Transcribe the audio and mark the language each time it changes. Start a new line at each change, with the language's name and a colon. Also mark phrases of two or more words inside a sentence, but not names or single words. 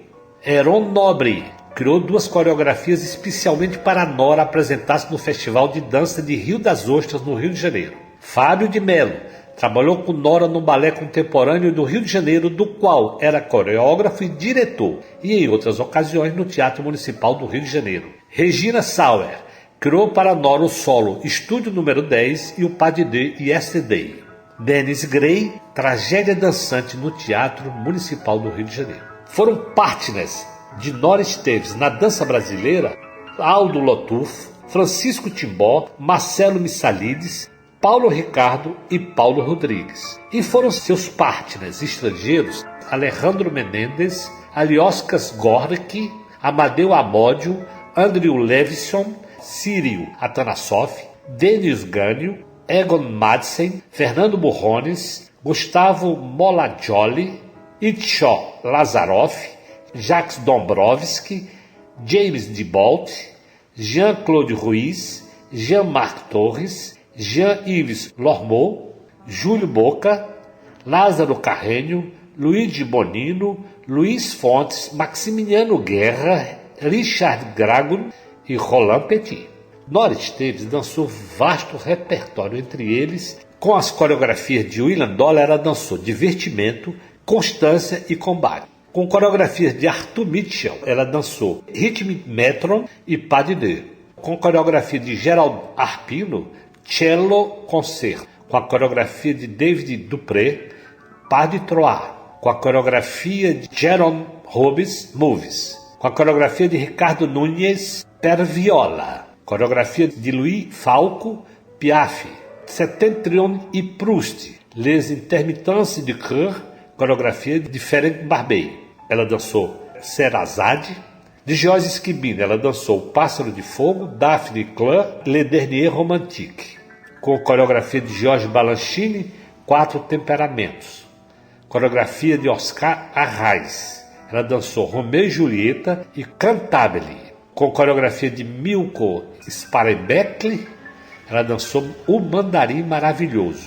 Portuguese: Heron Nobre criou 2 coreografias especialmente para Nora apresentar-se no Festival de Dança de Rio das Ostras, no Rio de Janeiro. Fábio de Mello trabalhou com Nora no Balé Contemporâneo do Rio de Janeiro, do qual era coreógrafo e diretor, e em outras ocasiões no Teatro Municipal do Rio de Janeiro. Regina Sauer criou para Nora o solo Estúdio número 10 e o
French: pas de deux
Portuguese: Yesterday. Dennis Gray, tragédia dançante no Teatro Municipal do Rio de Janeiro. Foram partners de Nora Esteves na dança brasileira Aldo Lotufo, Francisco Timbó, Marcelo Missalides, Paulo Ricardo e Paulo Rodrigues. E foram seus partners estrangeiros Alejandro Menendez, Alioscas Gorki, Amadeu Amódio, Andrew Levison, Círio Atanasoff, Denis Gânio, Egon Madsen, Fernando Burrones, Gustavo Molagioli, Itcho Lazaroff, Jacques Dombrovski, James Dibolt, Jean-Claude Ruiz, Jean-Marc Torres, Jean-Yves Lormeau, Júlio Boca, Lázaro Carrênio, Luigi Bonino, Luiz Fontes, Maximiliano Guerra, Richard Dragon e Roland Petit. Nora Esteves dançou vasto repertório, entre eles, com as coreografias de William Dollar, ela dançou Divertimento, Constância e Combate. Com coreografias de Arthur Mitchell, ela dançou Ritme Metron e Pas de Deux. Com coreografia de Gerald Arpino, Cello Concerto. Com a coreografia de David Dupré, Pas de Trois. Com a coreografia de Jerome Robbins, Movies. Com a coreografia de Ricardo Nunes, Per Viola. Coreografia de Louis Falco, Piaf. Septentrion e Proust, Les Intermittences du Cœur, coreografia de Ferenc Barbey. Ela dançou Sherazade. De Georges Esquibino, ela dançou O Pássaro de Fogo, Daphne Clare, Le Dernier Romantique. Com coreografia de Georges Balanchine, Quatro Temperamentos. Coreografia de Oscar Arraes. Ela dançou Romeu e Julieta e Cantabile. Com coreografia de Milko Sparenbeck, ela dançou O Mandarim Maravilhoso.